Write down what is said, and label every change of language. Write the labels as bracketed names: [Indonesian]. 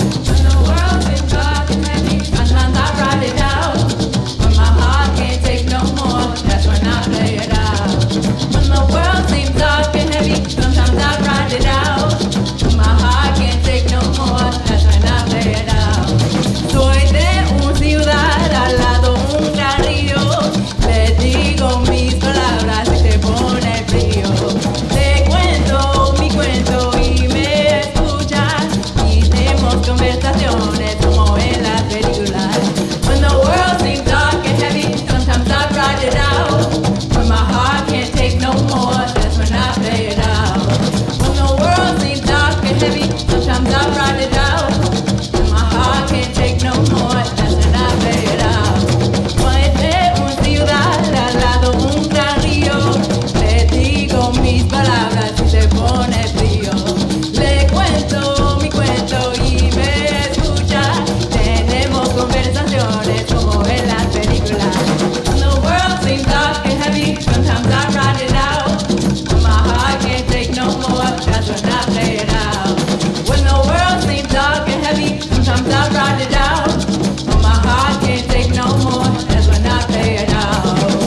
[English] When the world seems dark and heavy, sometimes I ride it out. When my heart can't take no more, that's when I play it out. When the world seems dark and heavy, sometimes I ride it out. When my heart can't take no more, that's when I play it out. [Spanish] Soy de una ciudad al lado un gran río. Le digo mis palabras y se pone frío. Te cuento mi cuento y me escuchas y tenemos conversaciones como en las películas. [English] When the world seems dark and heavy, sometimes I ride it out. When my heart can't take no more, that's when I play it out. When the world seems dark and heavy, sometimes I ride it out. When my heart can't take no more, that's when I play it out. [Spanish] Soy de una ciudad al lado un gran río. Le digo mis palabras y se pone frío. Le cuento mi cuento y me escucha. Tenemos conversaciones como en las películas. [English] When the world seems dark and heavy, sometimes I ride it out. When my heart can't take no more, that's when I play it out. When the world seems dark and heavy, sometimes I ride it out. When my heart can't take no more, that's when I play it out.